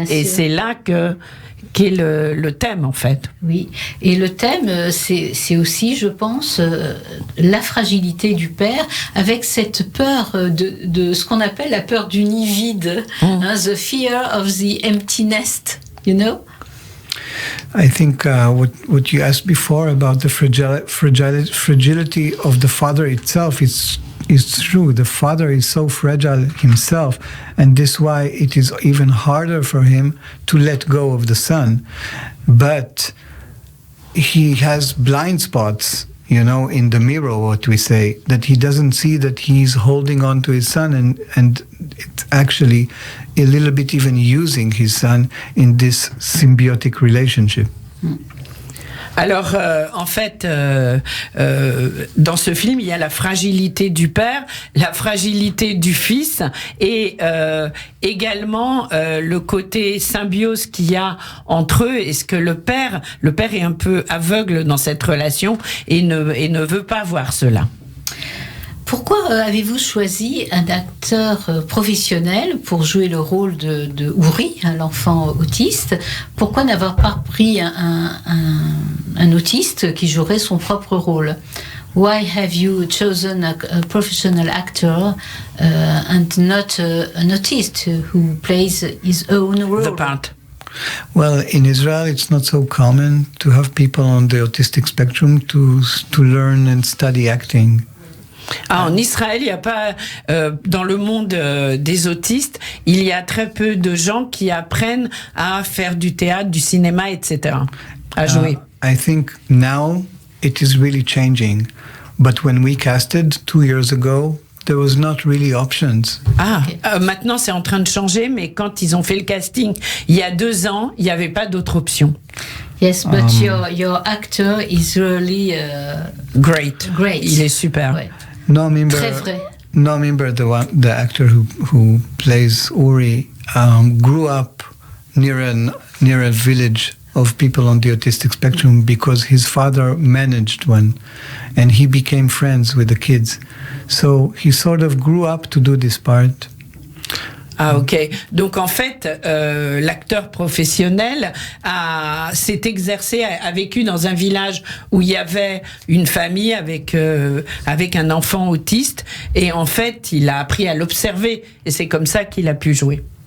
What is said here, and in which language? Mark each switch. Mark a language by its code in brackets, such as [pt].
[fr] Et c'est là qu'est le thème, en fait. Oui, et le thème, c'est aussi, je pense, la fragilité du père, avec cette peur de ce qu'on appelle la peur du nid vide, [en] the fear of the empty nest, you know? I think what you asked before about the fragility of the father itself is true. The father is so fragile himself, and this is why it is even harder for him to let go of the son. But he has blind spots, you know, in the mirror, what we say, that he doesn't see that he's holding on to his son, and it's actually a little bit even using his son in this symbiotic relationship. [fr] Alors, en fait, dans ce film, il y a la fragilité du père, la fragilité du fils, et également le côté symbiose qu'il y a entre eux. Est-ce que le père est un peu aveugle dans cette relation et ne veut pas voir cela? Pourquoi avez-vous choisi un acteur professionnel pour jouer le rôle de Uri, l'enfant autiste? Pourquoi n'avoir pas pris un autiste qui jouerait son propre rôle? [en] Why have you chosen a professional actor and not an autist who plays his own role? The part. Well, in Israel, it's not so common to have people on the autistic spectrum to learn and study acting. [fr] En Israël, il n'y a pas, dans le monde des autistes, il y a très peu de gens qui apprennent à faire du théâtre, du cinéma, etc., à jouer. [en] I think now it is really changing, but when we casted 2 years ago, there was not really options. [fr] Maintenant c'est en train de changer, mais quand ils ont fait le casting il y a 2 ans, il n'y avait pas d'autre option. [en] Yes, but your actor is really Great. great. [fr] Il est super. Ouais. Noam Imber, Très vrai. [en] Noam Imber, the actor who plays Uri, grew up near a village of people on the autistic spectrum because his father managed one, and he became friends with the kids. So he sort of grew up to do this part. [fr] Ah ok. Donc en fait, l'acteur professionnel s'est exercé, a vécu dans un village où il y avait une famille avec un enfant autiste, et en fait, il a appris à l'observer, et c'est comme ça qu'il a pu jouer.